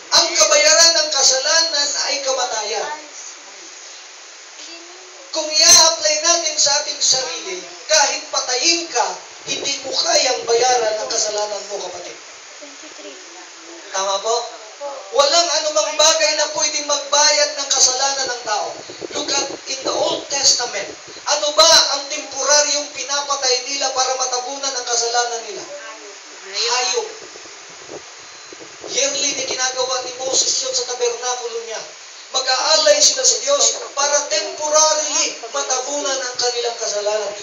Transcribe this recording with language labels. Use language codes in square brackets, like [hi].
[tl] Ang kabayaran ng kasalanan ay kamatayan. Kung i-apply natin ating sarili, kahit patayin ka, hindi mo kayang bayaran ang kasalanan mo, kapatid. [en] 23. [tl] Tama po? Walang anumang bagay na pwedeng magbayad ng kasalanan ng tao. [en] Look at in the Old Testament. [tl] Ano ba ang temporaryong pinapatay nila para matabunan ang kasalanan nila? Hayop. Yearly na ginagawa ni Moses yun sa tabernakulo niya. Mag-aalay sila sa Diyos para temporarily matabunan ang kanilang kasalanan.